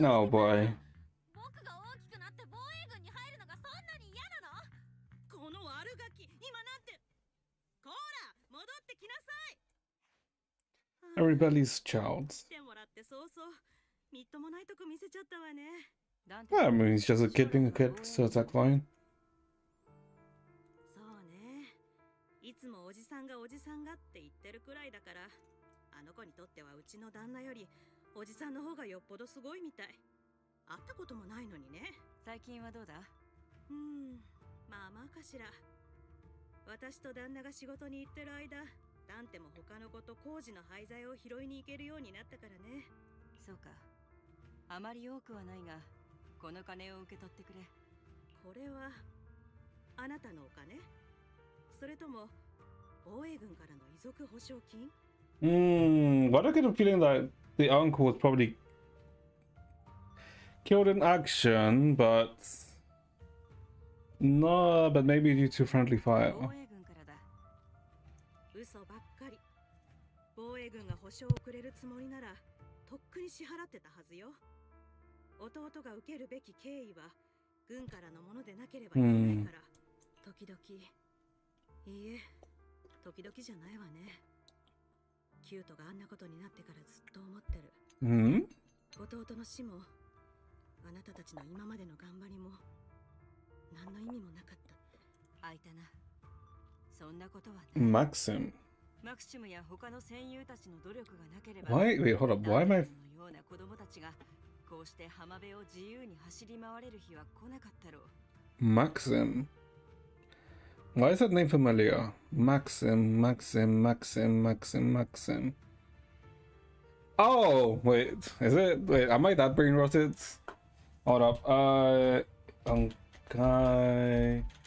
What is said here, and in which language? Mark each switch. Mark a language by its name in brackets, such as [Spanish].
[English] No, boy. [Japanese] 僕が大きくなって防衛軍に入るのがそんなに嫌なの？この悪ガキ、今なんて。こら、戻ってきなさい。 [English] A rebellious child. [Japanese] 来てもらって早々、みっともないとこ見せちゃったわね。 [English] I mean, he's just a kid being a kid, so it's like fine. [Japanese] そうね。いつもおじさんがって言ってるくらいだから、あの子にとってはうちの旦那よりおじさんの方がよっぽどすごいみたい。会ったこともないのにね。最近はどうだ？まあまあかしら。私と旦那が仕事に行ってる間、ダンテも他の子と工事の廃材を拾いに行けるようになったからね。そうか。あまり多くはないが、この金を受け取ってくれ。これはあなたのお金？それとも防衛軍からの遺族保証金？ [English] But I get a feeling that the uncle was probably killed in action, but no, but maybe due to friendly fire. [Japanese] 防衛軍からだ。嘘ばっかり。防衛軍が保証をくれるつもりなら、とっくに支払ってたはずよ。弟が受けるべき敬意は軍からのものでなければいけないから、時々。いいえ、時々じゃないわね。キュートがあんなことになってからずっと思ってる。弟の死も、あなたたちの今までの頑張りも、何の意味もなかったって。開いたな。そんなことはね。 [English] Maxim. [Japanese] マクシムや他の戦友たちの努力がなければ。 [English] Wait, hold up. Why am I? [Japanese] のような子供たちがこうして浜辺を自由に走り回れる日は来なかったろう。 [English] Maxim. Why is that name familiar? Maxim, Maxim, Maxim, Maxim, Maxim. Oh, wait. Is it? Wait, am I that brain rotted? Hold up. Okay.